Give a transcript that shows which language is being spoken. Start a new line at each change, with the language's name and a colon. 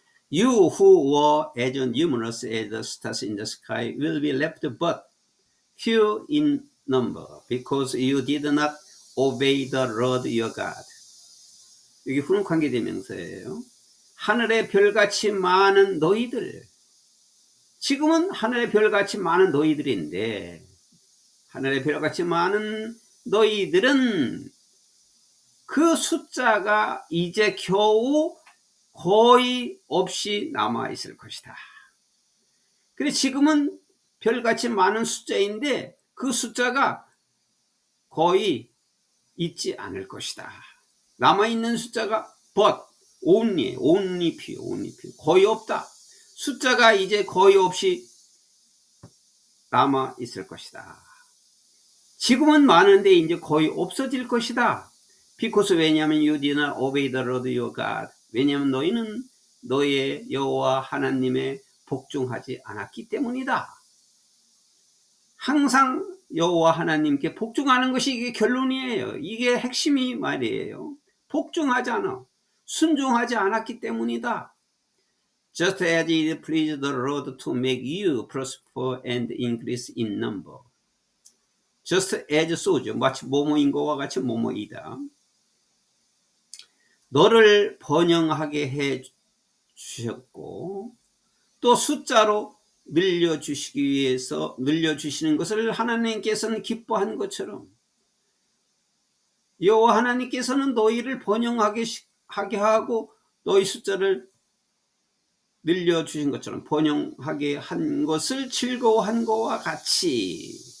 English: You who were as numerous as the stars in the sky will be left but few in number, because you did not obey the Lord your God.
Korean: 여기 후는 관계대명사예요. 하늘의 별같이 많은 너희들, 지금은 하늘의 별같이 많은 너희들인데, 하늘의 별같이 많은 너희들은 그 숫자가 이제 겨우 거의 없이 남아 있을 것이다. 그래, 지금은 별같이 많은 숫자인데 그 숫자가 거의 있지 않을 것이다. 남아있는 숫자가 but, only few, 거의 없다. 숫자가 이제 거의 없이 남아 있을 것이다. 지금은 많은데 이제 거의 없어질 것이다.
English: Because, 왜냐하면 you did not obey the Lord your God.
Korean: 왜냐하면 너희는 너의 여호와 하나님의 복종하지 않았기 때문이다. 항상 여호와 하나님께 복종하는 것이 이게 결론이에요. 이게 핵심이 말이에요. 복종하지 않아, 순종하지 않았기 때문이다.
English: Just as it pleased the Lord to make you prosper and increase in number. Just as so죠.
Korean: 마치 뭐뭐인 것과 같이 뭐뭐이다. 너를 번영하게 해 주셨고 또 숫자로 늘려주시기 위해서 늘려주시는 것을 하나님께서는 기뻐한 것처럼 여호와 하나님께서는 너희를 번영하게 하고 너희 숫자를 늘려주신 것처럼 번영하게 한 것을 즐거워한 것과 같이